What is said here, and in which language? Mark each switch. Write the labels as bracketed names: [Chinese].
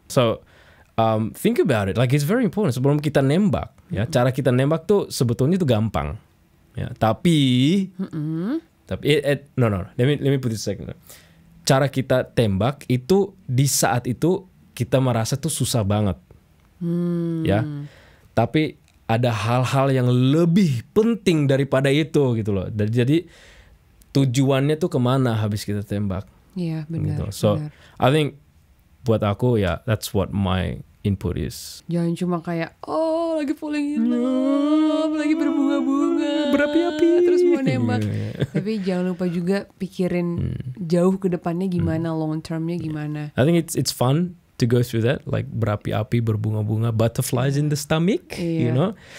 [English] So think about it, like it's very important. [Indonesian] Sebelum kita nembak, ya cara kita nembak tuh sebetulnya tuh gampang, ya. Tapi [English] no, let me put it second. [Indonesian] Cara kita tembak itu di saat itu kita merasa tuh susah banget, ya. Tapi ada hal-hal yang lebih penting daripada itu gitu loh. Jadi tujuannya tuh kemana habis kita tembak? Iya, benar. [English] Gitu. So I think [Indonesian] buat aku ya [English] that's what my input is. [Indonesian] Jangan cuma kayak lagi falling in love, lagi berbunga-bunga, berapi-api, terus mau nembak. Tapi jangan lupa juga pikirin jauh ke depannya gimana, long termnya gimana. [English] I think it's fun to go through that, like [Indonesian] berapi-api, berbunga-bunga, [English] butterflies in the stomach, you know.